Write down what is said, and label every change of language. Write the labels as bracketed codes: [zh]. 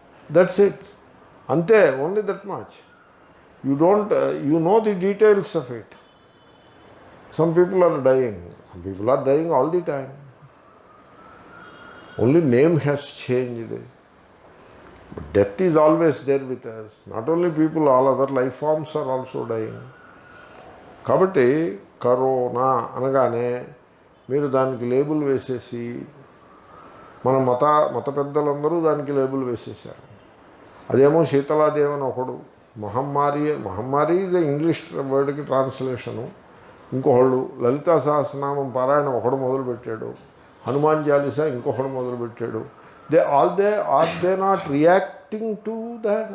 [en] That's it, అంతే, only that much. You don't you know the details of it. Some people are dying, some people are dying all the time. Only name has changed. But death is always there with us. Not only people, all other life forms are also dying. [te] కాబట్టి corona అనగానే మీరు దానికి label వేసేసి, మన మత పెద్దలందరూ దానికి label వేసేసారు. అదేమో శీతలాదేవి అని ఒకడు, మహమ్మారి ఈజ్ ఇంగ్లీష్ వర్డ్కి ట్రాన్స్లేషను. ఇంకొకళ్ళు లలితా సహస్రనామం పారాయణ ఒకడు మొదలుపెట్టాడు, హనుమాన్ చాలీసా ఇంకొకడు మొదలుపెట్టాడు. [en] Are they not reacting to that?